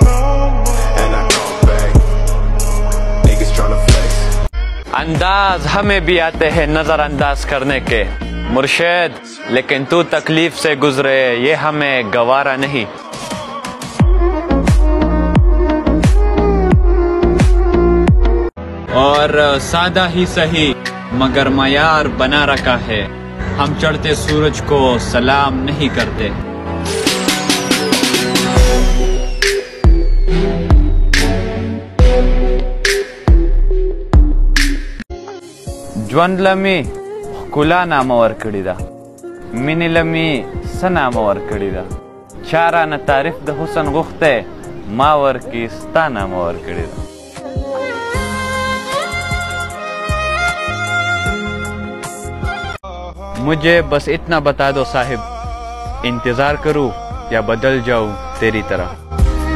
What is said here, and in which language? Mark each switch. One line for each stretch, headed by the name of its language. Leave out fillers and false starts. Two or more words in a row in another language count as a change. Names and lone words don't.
Urdu: انداز ہمیں بھی آتے ہیں نظر انداز کرنے کے مرشد، لیکن تو تکلیف سے گزرے یہ ہمیں گوارا نہیں۔ اور سادہ ہی صحیح مگر معیار بنا رکھا ہے، ہم چڑھتے سورج کو سلام نہیں کرتے۔
Pashto: ژوند لمې ښکلا نامه ورکړې ده، مینې لمې څه نامه ورکړې ده، چا رانه تعریف د حسن غوښتی ما ورکې ستا نامه ورکړې ده۔
Urdu: مجھے بس اتنا بتا دو صاحب، انتظار کروں یا بدل جاؤں تیری طرح.